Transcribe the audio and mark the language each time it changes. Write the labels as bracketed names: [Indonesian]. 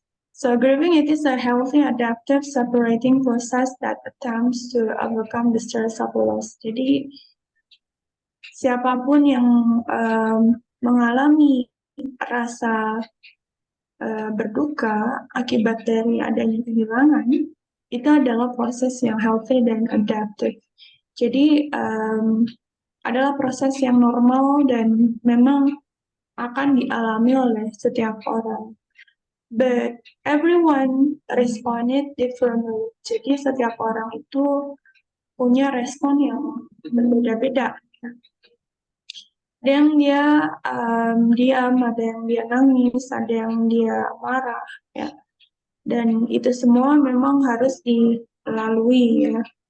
[English] So grieving it is a healthy, adaptive, separating process that attempts to overcome the stress of loss. [Indonesian] Jadi siapapun yang mengalami rasa berduka akibat dari adanya kehilangan, itu adalah proses yang healthy dan adaptive. Jadi adalah proses yang normal dan memang akan dialami oleh setiap orang. [English] But everyone responded differently. [Indonesian] Jadi setiap orang itu punya respon yang berbeda-beda. Ada yang dia diam, ada yang dia nangis, ada yang dia marah, ya. Dan itu semua memang harus dilalui, ya.